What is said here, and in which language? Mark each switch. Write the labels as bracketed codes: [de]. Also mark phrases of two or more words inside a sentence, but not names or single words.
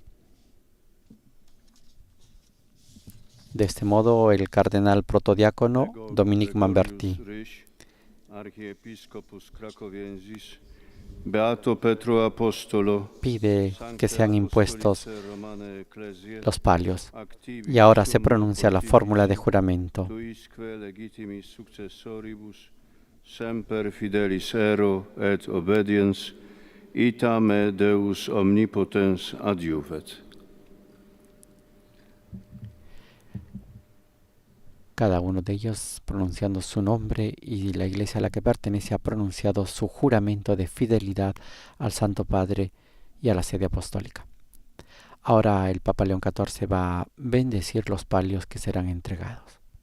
[es] De este modo, el cardenal protodiácono Dominic Manberti [la] Beato Petro Apostolo, [es] pide que sean impuestos los palios. Y ahora se pronuncia la fórmula de juramento. [la] Semper fidelis ero et obediens, ita me Deus omnipotens adiuvet. [es] Cada uno de ellos pronunciando su nombre, y la iglesia a la que pertenece ha pronunciado su juramento de fidelidad al Santo Padre y a la sede apostólica. Ahora el Papa León XIV va a bendecir los palios que serán entregados.